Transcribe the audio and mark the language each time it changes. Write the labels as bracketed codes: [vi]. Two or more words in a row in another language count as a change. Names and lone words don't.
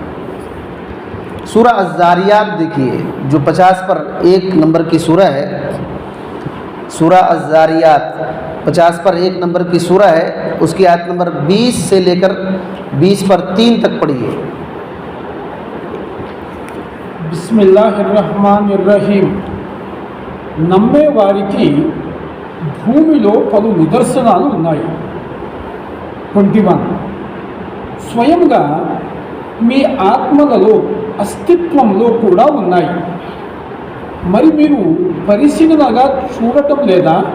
[ur] سورہ الذاریات دیکھیے، جو 50 پر 1 نمبر کی سورہ ہے۔ سورہ الذاریات 50 پر 1 نمبر کی سورہ ہے، اس کی آیت نمبر 20 سے لے کر 20 پر 3 تک پڑھیے۔ [ar] بسم اللہ الرحمن الرحیم. [te] నమ్మే వారికి భూమిలో పలు నిదర్శనాలు ఉన్నాయి. 21. స్వయంగా మీ ఆత్మలలో అస్తిత్వంలో కూడా ఉన్నాయి. మరి మీరు పరిశీలనగా చూడటం లేదా?